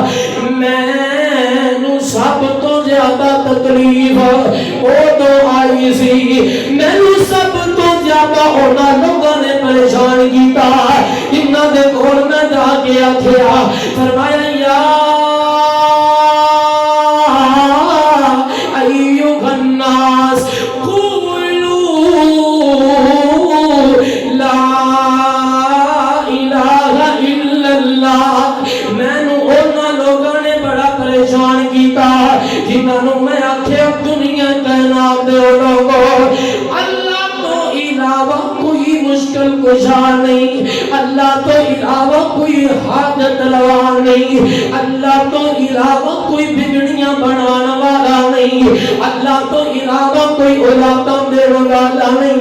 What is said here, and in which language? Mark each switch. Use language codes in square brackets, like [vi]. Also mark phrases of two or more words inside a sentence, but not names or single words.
[pa] ਮੈਨੂੰ ਸਭ ਤੋਂ ਜ਼ਿਆਦਾ ਤਕਲੀਫ਼ ਉਦੋਂ ਆਈ ਸੀ, ਮੈਨੂੰ ਸਭ ਤੋਂ ਜ਼ਿਆਦਾ ਉਨ੍ਹਾਂ ਲੋਗਾਂ ਨੇ ਪਰੇਸ਼ਾਨ ਕੀਤਾ ਜਿਨ੍ਹਾਂ ਦੇ ਕੋਲ ਮੈਂ ਜਾ ਕੇ ਆਖਿਆ ਫ਼ਰਮਾਇਆ [ar] يا أيها الناس قولوا لا إله إلا الله. [pa] ਮੈਨੂੰ ਉਨ੍ਹਾਂ ਲੋਗਾਂ ਨੇ ਬੜਾ ਪਰੇਸ਼ਾਨ ਕੀਤਾ ਜਿਨ੍ਹਾਂ ਮੈਂ ਆਖਿਆ ਦੁਨੀਆ ਕਾਇਨਾਤ ਦੇ ਲੋਗੋ ਅੱਲਾਹ ਤੋਂ ਇਲਾਵਾ ਕੋਈ ਮੁਸ਼ਕਿਲ ਕੁਸ਼ਾ ਨਹੀਂ, ਅੱਲਾਹ ਤੋਂ ਇਲਾਵਾ ਕੋਈ ਹਾਜਤ ਰਵਾ ਨਹੀਂ, ਅੱਲਾਹ ਤੋਂ ਇਲਾਵਾ ਕੋਈ ਬਿਗੜੀਆਂ ਬਣਾਉਣ ਵਾਲਾ ਨਹੀਂ, ਅੱਲਾਹ ਤੋਂ ਇਲਾਵਾ ਕੋਈ ਔਲਾਦਾਂ ਦੇਣ ਵਾਲਾ ਨਹੀਂ।